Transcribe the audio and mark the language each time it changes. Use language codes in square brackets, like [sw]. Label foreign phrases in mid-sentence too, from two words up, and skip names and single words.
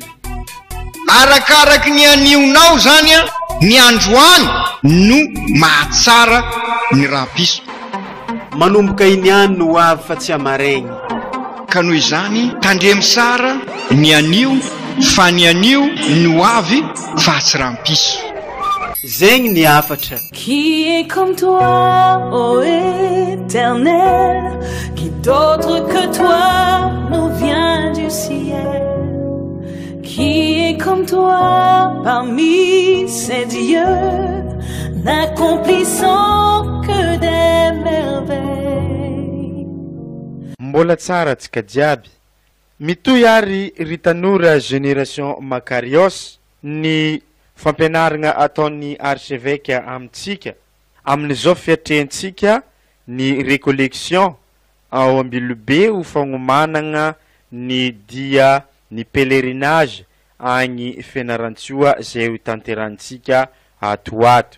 [mg] Arakaraky ny anionao zany a, ny androany no mahatsara ny rampiso. Manomboka iniany no ho avy fa tsy amaraigny. Ka noho izany tandremy sara ny anio fa ny anio no avy fa tsy rampiso. Zegny ny afatra. [fr] Qui est comme toi, ô Éternel, qui d'autre que toi nous vient du ciel? Qui est comme toi parmi ces dieux, n'accomplissant que des merveilles? [mg] Mbola tsara tsika jiaby. Mitoy ary ry tanora génération Makarios ny fampianarana ataon'ny archevêque amintsika amin'izao fiatrentsika ny récollection ao ambilobe ho fagnomanana ny dia ny pèlerinage agny Fianarantsoa zay ho tanterantsika atoato.